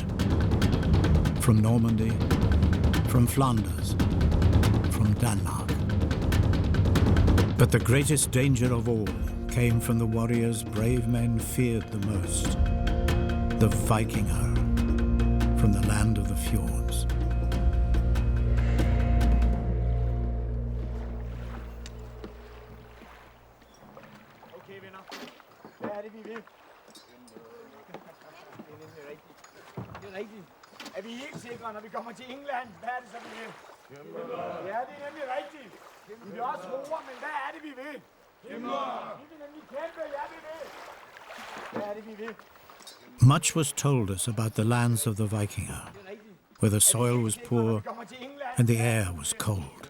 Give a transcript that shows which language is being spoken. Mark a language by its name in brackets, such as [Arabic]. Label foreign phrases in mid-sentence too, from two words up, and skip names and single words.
[English] From Normandy, from Flanders, from Denmark. But the greatest danger of all came from the warriors brave men feared the most, the Vikinger, from the land of the fjords. [Danish] Okay, venner. Hvad er det, vi vil? Det er rigtigt. Er vi helt sikre, når vi kommer til England? Hvad er det så, vi vil? Ja, det er nemlig rigtigt. Vi vil også roer, men hvad er det, vi vil? Vi vil nemlig kæmpe, ja, vi vil. Hvad er det, vi vil? [English] Much was told us about the lands of the Vikinger, where the soil was poor and the air was cold.